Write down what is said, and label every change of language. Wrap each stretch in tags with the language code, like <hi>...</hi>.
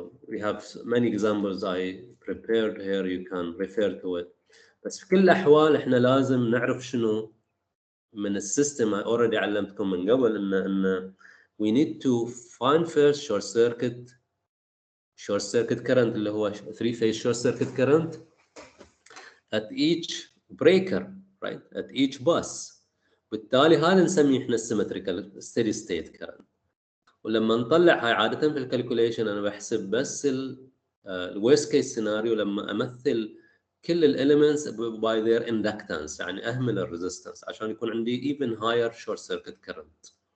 <en>We have many examples I prepared here. You can refer to it.</en> <ar>بس في كل الأحوال إحنا لازم نعرف شنو من السيستم.</ar> <en>I already</en> <ar>علمتكم من قبل إن</ar> <en>we need to find first short circuit current</en> <ar>اللي هو</ar> <en>3 phase short circuit current at each breaker, right? At each bus.</en> <ar>بالتالي هذا نسميه إحنا</ar> <en>symmetrical steady state current.</en> <ar>ولما نطلع هاي عادة في الكالكوليشن أنا بحسب بس الورست كيس سيناريو لما أمثل كل الاليمنتس باي ذير اندكتنس، يعني أهمل الريزيستنس عشان يكون عندي</ar> <en>even higher short circuit current.</en>